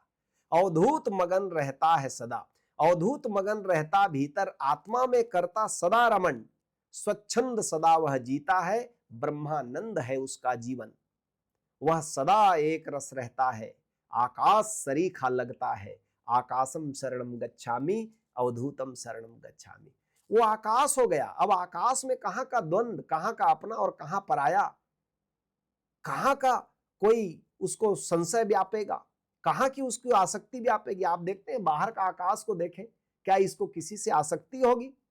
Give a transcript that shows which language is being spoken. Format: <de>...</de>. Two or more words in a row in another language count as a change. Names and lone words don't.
<hi>अवधूत मगन रहता है सदा, अवधूत मगन रहता भीतर, आत्मा में करता सदा रमन, स्वच्छंद सदा वह जीता है, ब्रह्मानंद है उसका जीवन। वह सदा एक रस रहता है, आकाश सरीखा लगता है,</hi> <pi>आकाशम शरणम गच्छामि, अवधूतम शरणम गच्छामि।</pi> <hi>वो आकाश हो गया। अब आकाश में कहां का द्वंद, कहां का अपना और कहां पराया, कहां का कोई उसको संशय व्यापेगा, कहां की उसकी आसक्ति व्यापेगी। आप देखते हैं बाहर का आकाश को देखें, क्या इसको किसी से आसक्ति होगी?</hi>